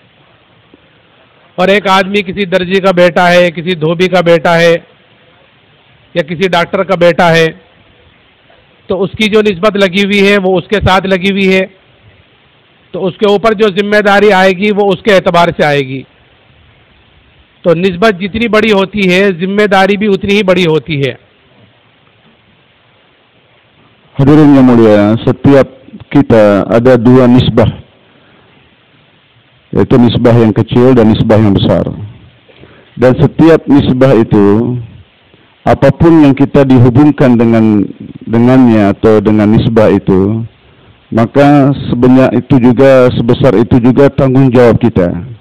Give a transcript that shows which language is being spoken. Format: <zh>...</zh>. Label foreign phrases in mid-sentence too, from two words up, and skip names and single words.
<ur>اور ایک آدمی کسی درجی کا بیٹا ہے، کسی دھوبی کا بیٹا ہے یا کسی ڈاکٹر کا بیٹا ہے، تو اس کی جو نسبت لگی ہوئی ہے وہ اس کے ساتھ لگی ہوئی ہے، تو اس کے اوپر جو ذمہ داری آئے گی وہ اس کے اعتبار سے آئے گی. تو نسبت جتنی بڑی ہوتی ہے، ذمہ داری بھی اتنی ہی بڑی ہوتی ہے.</ur> <id>Hadirin yang mulia, setiap kita ada dua nisbah, yaitu nisbah yang kecil dan nisbah yang besar. Dan setiap nisbah itu, apapun yang kita dihubungkan dengannya atau dengan nisbah itu, maka sebanyak itu juga, sebesar itu juga tanggung jawab kita.</id>